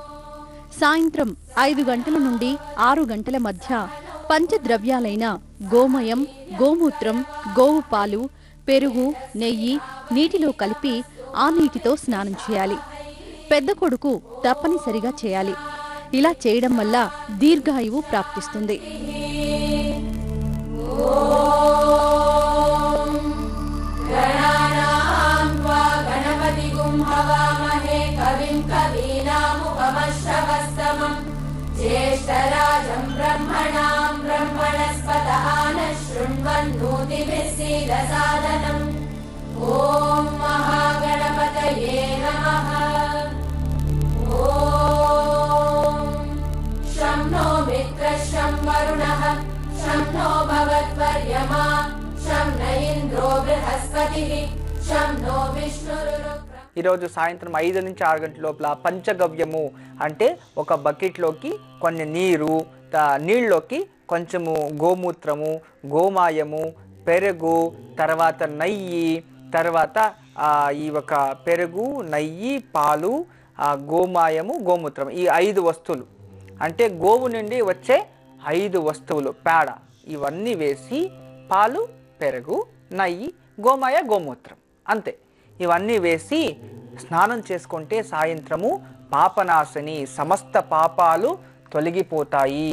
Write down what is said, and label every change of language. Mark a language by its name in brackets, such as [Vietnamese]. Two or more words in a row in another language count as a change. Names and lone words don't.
[Telugu] సాయంత్రం 5 గంటల నుండి 6 గంటల మధ్య పంచద్రవ్యాలైన గోమయం, గోమూత్రం, గోవు పాలు, పెరుగు, నెయ్యి నీటిలో కలిపి ఆ నీటితో స్నానం చేయాలి. పెద్ద కొడుకు తప్పనిసరిగా చేయాలి. ఇలా చేయడం వల్ల దీర్ఘాయువు ప్రాప్తిస్తుంది. [Sanskrit] ज्येष्ठराजं ब्रह्मणां ब्रह्मणस्पतः नः शृण्वन्नोतिभिः सीदसादनम् ॐ महागणपतये नमः। ॐ शं नो मित्रः शं वरुणः शं नो भवत्वर्यमा शं न इन्द्रो बृहस्पतिः शं नो विष्णुरुरुक्रमः। [Telugu] ఈరోజు సాయంత్రం 5 నుంచి 6 గంటల లోపల పంచగవ్యము అంటే ఒక బకెట్లోకి కొన్ని నీళ్ళలోకి కొంచెము గోమూత్రము, గోమాయము, పెరుగు, తర్వాత నెయ్యి, తర్వాత ఈ ఒక పెరుగు, నెయ్యి, పాలు, గోమాయము, గోమూత్రం, ఈ 5 వస్తువులు అంటే గోవు నుండి వచ్చే 5 వస్తువులు, పేడ ఇవన్నీ వేసి పాలు, పెరుగు, నెయ్యి, గోమాయ, గోమూత్రం అంతే ఇవన్నీ వేసి స్నానం చేసుకుంటే సాయంత్రము పాపనాశని, సమస్త పాపాలు తొలగిపోతాయి.